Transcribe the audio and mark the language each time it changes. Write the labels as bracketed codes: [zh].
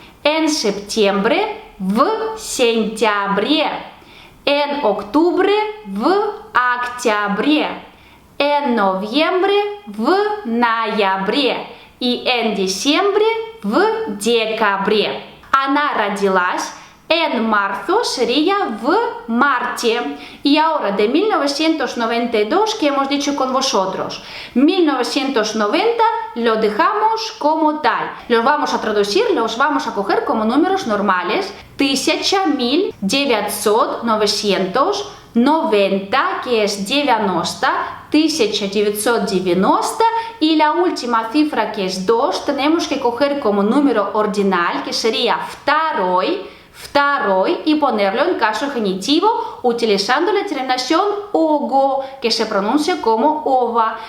[es] En septiembre, [ru] в сентябре. [es] En octubre, [ru] в октябре. [es] En noviembre, [ru] в ноябре. [es] Y en diciembre, [ru] в декабре. Она родилась [es] en marzo, sería [ru] в марте. [es] Y ahora de 1992, ¿qué hemos dicho con vosotros? 1990 lo dejamos como tal. Los vamos a traducir, los vamos a coger como números normales. 1000, 900, 990, que es 90, 1990, y la última cifra, que es 2, tenemos que coger como número ordinal, que sería второй, y ponerlo en caso genitivo utilizando la terminación ого, que se pronuncia como ова.